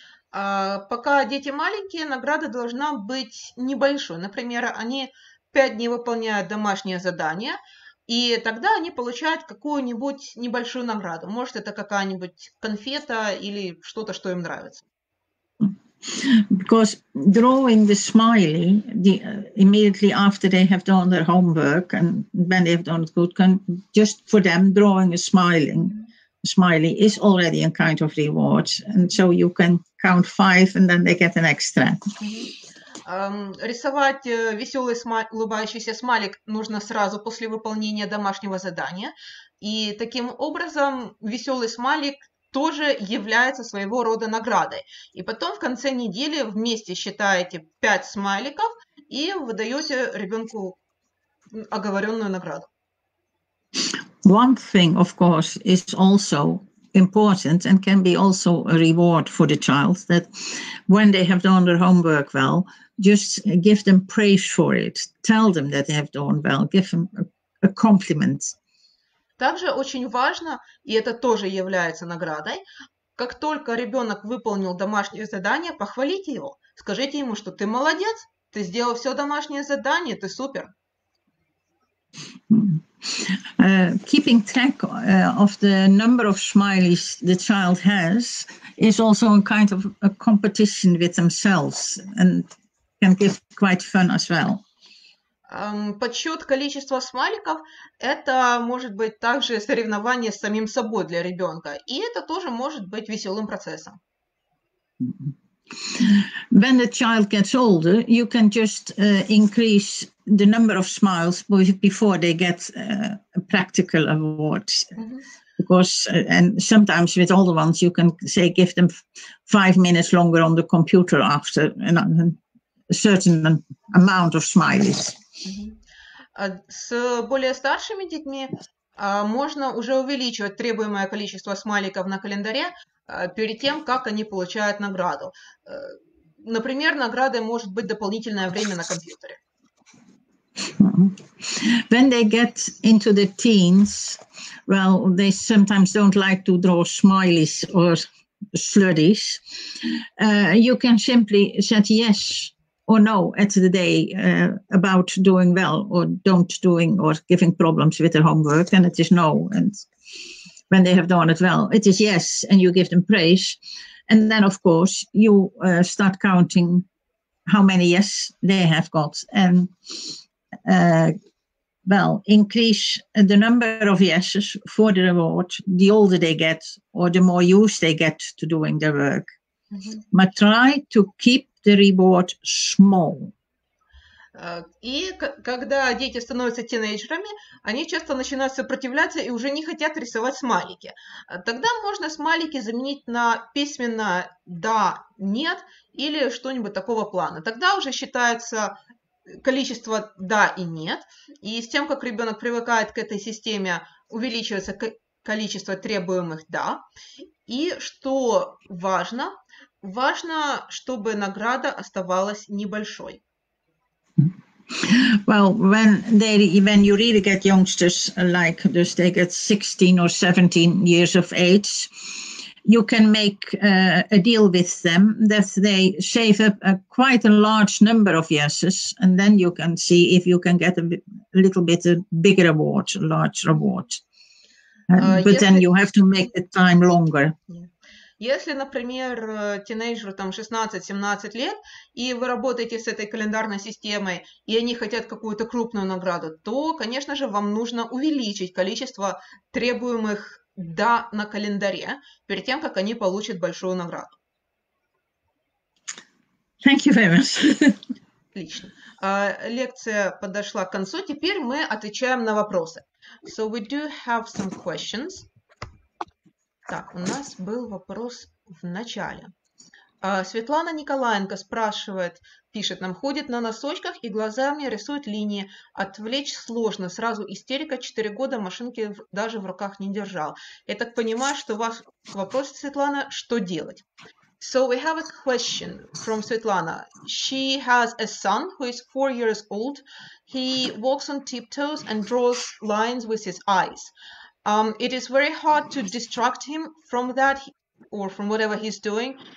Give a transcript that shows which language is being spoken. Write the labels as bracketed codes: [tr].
[ru] Пока дети маленькие, награда должна быть небольшой. Например, они 5 дней выполняют домашнее задание, и тогда они получают какую-нибудь небольшую награду. Может, это какая-нибудь конфета или что-то, что им нравится. [en] Because drawing the smiley immediately after they have done their homework and when they have done it good, just for them drawing a smiley is already a kind of reward, and so you can count 5 and then they get an extra. [ru] Рисовать веселый улыбающийся смайлик нужно сразу после выполнения домашнего задания, и таким образом веселый смайлик тоже является своего рода наградой. И потом в конце недели вместе считаете 5 смайликов и выдаете ребенку оговоренную награду. [en] One thing, of course, is also important and can be also a reward for the child, that when they have done their homework well, just give them praise for it. Tell them that they have done well. Give them a compliment. [ru] Также очень важно, и это тоже является наградой, как только ребенок выполнил домашнее задание, похвалите его. Скажите ему, что ты молодец, ты сделал все домашнее задание, ты супер. [en] Keeping track of the number of smileys the child has is also a kind of a competition with themselves and can give quite fun as well. [ru] Подсчет количества смайликов – это может быть также соревнование с самим собой для ребенка, и это тоже может быть веселым процессом. [en] When the child gets older, you can just increase the number of smiles before they get a practical award. Because, and sometimes with older ones, you can say, give them 5 minutes longer on the computer after a certain amount of smileys. [ru] С более старшими детьми можно уже увеличивать требуемое количество смайликов на календаре перед тем, как они получают награду. Например, наградой может быть дополнительное время на компьютере. [en] When they get into the teens, well, they sometimes don't like to draw smileys or slurries. You can simply say yes or no at the day about doing well or don't doing or giving problems with their homework, and it is no. And when they have done it well, it is yes, and you give them praise. And then, of course, you start counting how many yes they have got, and well, increase the number of yeses for the reward the older they get or the more used they get to doing their work. But try to keep the reward small. [ru] И когда дети становятся тинейджерами, они часто начинают сопротивляться и уже не хотят рисовать смайлики. Тогда можно смайлики заменить на письменно «да», «нет» или что-нибудь такого плана. Тогда уже считается количество «да» и «нет». И с тем, как ребенок привыкает к этой системе, увеличивается количество требуемых «да». И что важно, чтобы награда оставалась небольшой. [en] Well, when you really get youngsters like this, they get 16 or 17 years of age, you can make a deal with them that they save up quite a large number of yeses, and then you can see if you can get a little bit a bigger award, a large reward. But then you have to make the time longer. [ru] Если, например, тинейджеру там 16-17 лет, и вы работаете с этой календарной системой, и они хотят какую-то крупную награду, то, конечно же, вам нужно увеличить количество требуемых «да» на календаре перед тем, как они получат большую награду. [en] Thank you very much. [ru] Отлично. Лекция подошла к концу. Теперь мы отвечаем на вопросы. [en] So we do have some questions. [ru] Так, у нас был вопрос в начале. Светлана Николаенко спрашивает, пишет нам, ходит на носочках и глазами рисует линии. Отвлечь сложно, сразу истерика, 4 года машинки даже в руках не держал. Я так понимаю, что ваш вопрос, Светлана, что делать? [en] So we have a question from Svetlana. She has a son who is 4 years old. He walks on tiptoes and draws lines with his eyes. It is very hard to distract him from that or from whatever he's doing.